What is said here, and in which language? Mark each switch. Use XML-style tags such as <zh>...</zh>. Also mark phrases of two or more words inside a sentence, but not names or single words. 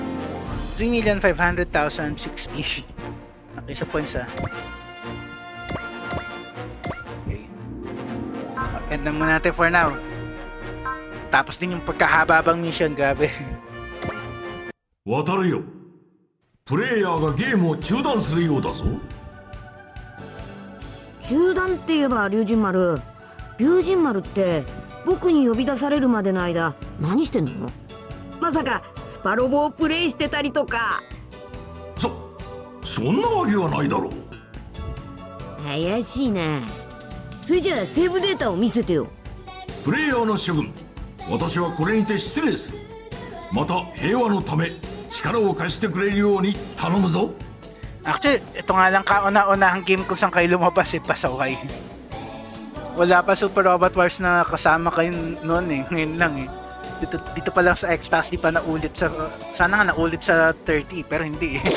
<tl>3,500,060. Okay, sa points ah. Okay. End na muna natin</tl> <en>for now.</en> <tl>Tapos din yung pagkahababang mission, grabe.</tl> <ja>渡るよ。プレイヤーがゲームを中断するようだぞ。中断って言えば龍神丸。龍神丸って僕に呼び出されるまでの間何してんの？まさかスパロボをプレイしてたりとか。そんなわけはないだろう。怪しいな。それじゃあセーブデータを見せてよ。プレイヤーの諸君、私はこれにて失礼する。また平和のため力を貸してくれるように頼むぞ。</ja> <tl>Actually, ito nga lang kauna-unahang game kung saan kayo lumabas eh, pasaway. Wala pa Super Robot Wars na kasama kayo noon eh, ngayon lang eh. Dito pa lang sa Xbox, di pa naulit sa... Sana nga naulit sa 30, pero hindi eh.</tl>